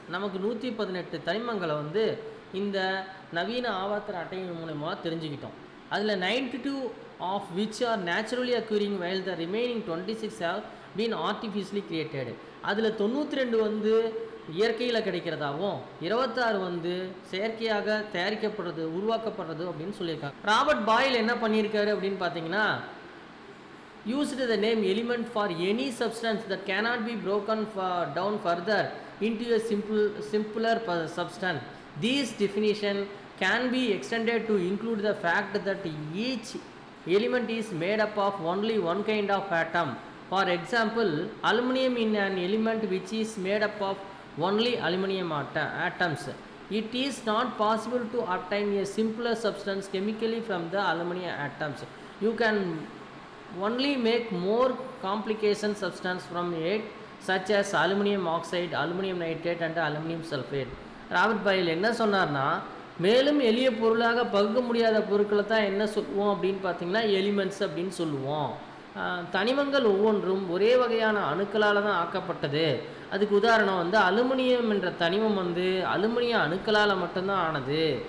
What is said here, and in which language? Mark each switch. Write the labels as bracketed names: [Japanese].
[Tamil] நமக்கு 118 தனிமங்களை வந்து இந்த நவீன ஆவர்த்தன அட்டையின் மூலமாக தெரிஞ்சுக்கிட்டோம். [English] அதில் 92 of which are naturally occurring while the remaining 26 have been artificially created. [Tamil] அதில் 92 வந்து இயற்கையில் கிடைக்கிறதாகவும் 26 வந்து செயற்கையாக தயாரிக்கப்படுறது, உருவாக்கப்படுறது அப்படின்னு சொல்லியிருக்காங்க. [English] Robert Boyle [Tamil] என்ன பண்ணியிருக்காரு அப்படின்னு பார்த்தீங்கன்னா [English] used the name element for any substance that cannot be broken down further into a simpler substance. This definition can be extended to include the fact that each element is made up of only one kind of atom. For example, aluminum in an element which is made up of only aluminum atoms. It is not possible to obtain a simpler substance chemically from the aluminum atoms. You can only make more complication substance from it, such as aluminum oxide, aluminum nitrate and aluminum sulfate. [Tamil] Robert boil என்ன சொன்னார்னா, மேலும் எளிய பொருளாக பகுக்க முடியாத பொருட்களை தான் என்ன சொல்லுவோம் அப்படின்னு பார்த்தீங்கன்னா எலிமெண்ட்ஸ் அப்படின்னு சொல்லுவோம். தனிமங்கள் ஒவ்வொன்றும் ஒரே வகையான அணுக்களால் தான் ஆக்கப்பட்டது. அதுக்கு உதாரணம் வந்து அலுமினியம் என்ற தனிமம் வந்து அலுமினிய அணுக்களால் மட்டும்தான் ஆனது.